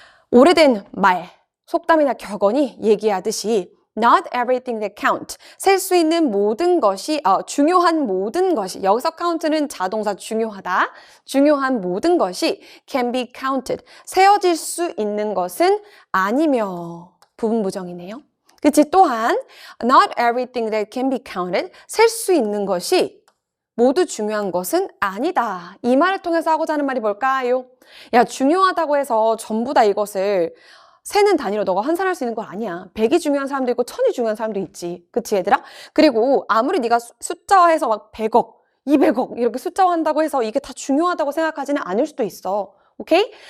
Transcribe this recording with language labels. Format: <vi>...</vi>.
<ko>오래된 말, 속담이나 격언이 얘기하듯이</ko> <en>Not everything that count.</en> <ko>셀 수 있는 모든 것이, 중요한 모든 것이, 여기서 count는 자동사 중요하다. 중요한 모든 것이</ko> <en>can be counted.</en> <ko>세어질 수 있는 것은 아니며. 부분 부정이네요. 그치? 또한</ko> <en>not everything that can be counted.</en> <ko>셀 수 있는 것이 모두 중요한 것은 아니다. 이 말을 통해서 하고자 하는 말이 뭘까요? 야, 중요하다고 해서 전부 다 이것을 세는 단위로 너가 환산할 수 있는 건 아니야. 100이 중요한 사람도 있고 1000이 중요한 사람도 있지. 그치 얘들아? 그리고 아무리 네가 숫자화해서 막 100억, 200억 이렇게 숫자화한다고 해서 이게 다 중요하다고 생각하지는 않을 수도 있어. 오케이?</ko>